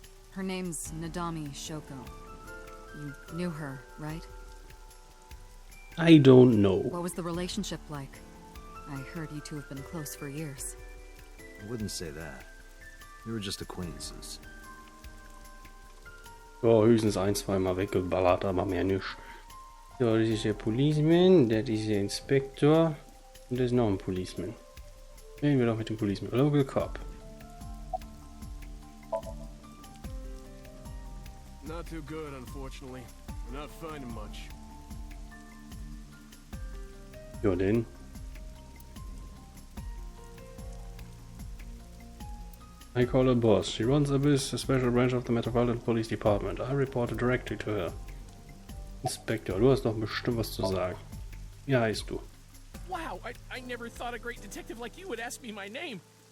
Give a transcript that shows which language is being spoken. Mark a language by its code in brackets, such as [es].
[en] Her name's Nadami Shoko. You knew her, right? I don't know. What was the relationship like? I heard you two have been close for years. I wouldn't say that. We were just acquaintances. [de] Ja, höchstens ein, zweimal weggeballert, aber mehr nicht. So, das ist der Policeman, das ist der Inspektor und das ist noch ein Policeman. Reden wir doch mit dem Policeman. [en] Local Cop. Not too good, unfortunately. We're not finding much. [de] Ja, denn. [en] I call her boss. She runs Abyss, a special branch of the Metropolitan Police Department. I reported directly to her. [de] Inspector, du hast doch bestimmt was zu sagen. Wie heißt du? [en] Wow, I never thought a great detective like you would ask me my name.